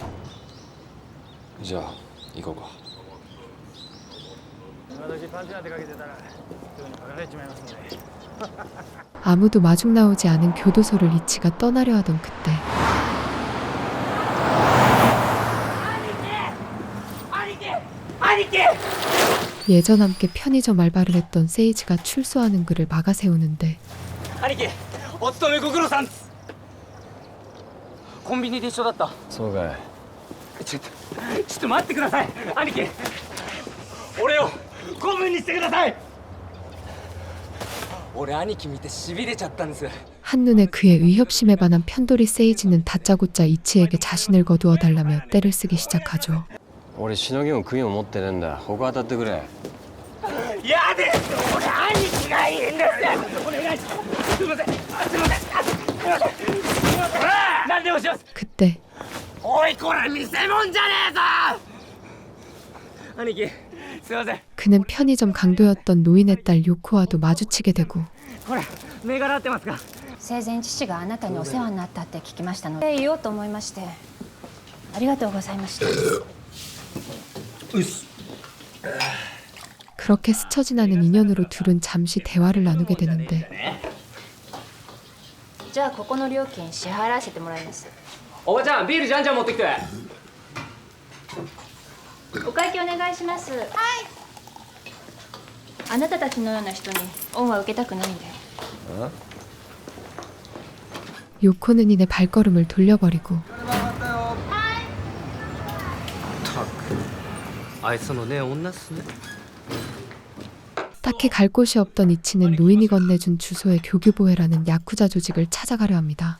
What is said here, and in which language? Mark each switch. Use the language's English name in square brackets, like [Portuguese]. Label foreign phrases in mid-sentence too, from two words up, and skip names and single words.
[Japanese] じゃあ行こうか。 [Korean] 아무도 마중 나오지 않은 교도소를 이치가 떠나려 하던 그때 예전 함께 편의점 알바를 했던 세이지가 출소하는 그를 막아세우는데 [Japanese] 兄貴、お勤めご苦労さん。コンビニで一緒だった。そうかい。ちょっと待ってください、兄貴。俺を子分にしてください。俺兄貴見てしびれちゃったんです。 [Korean] 한눈에 그의 의협심에 반한 편돌이 세이지는 다짜고짜 이치에게 자신을 거두어 달라며 떼를 쓰기 시작하죠. [Japanese] 俺しのぎも杭も持ってねえんだ他当たってくれ嫌です俺兄貴がいいんですお願いしますすいませんすいませんすいませんすいません何でもします [Korean] 그때 [Japanese] おいこれ見せ物じゃねえぞ兄貴すいません [Korean] 그는 편의점 강도였던 노인의 딸 요코와도 마주치게 되고 [Japanese] これ銘柄合ってますか生前父があなたにお世話になったって聞きましたので言おうと思いましてありがとうございました [Korean] 그렇게 스쳐 지나는 인연으로 둘은 잠시 대화를 나누게 되는데 [Japanese] じゃあここの料金支払わせてもらいます。おばちゃんビールじゃんじゃん持ってきてお会計お願いします。はい。あなたたちのような人に恩は受けたくないんで。 [Korean] 요코는 이내 발걸음을 돌려버리고 [Japanese] あいつのね女っすね [Korean] 딱히 갈 곳이 없던 이치는 노인이 건네준 주소의 교규보회라는 야쿠자 조직을 찾아가려 합니다.